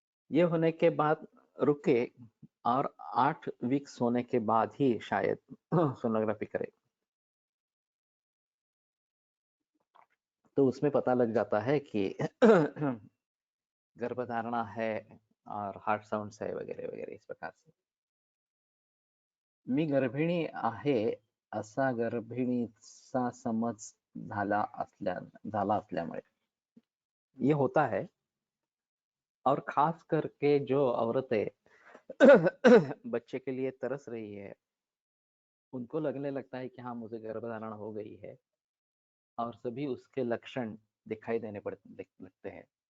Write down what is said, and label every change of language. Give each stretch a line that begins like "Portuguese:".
Hindi: ये होने के बाद रुके और 8 वीक्स होने के बाद ही शायद सोनोग्राफी करे, तो उसमें पता लग जाता है कि गर्भधारणा है और हार्ट साउंड्स है वगैरह वगैरह इस प्रकार से।
Marathi: मी गर्भिणी आहे असा गर्भिणीचा समज झाला असल्यामुळे
Hindi: ये होता है। और खास करके जो औरतें बच्चे के लिए तरस रही है, उनको लगने लगता है कि हाँ, मुझे गर्भधारण हो गई है, और सभी उसके लक्षण दिखाई देने लगते हैं।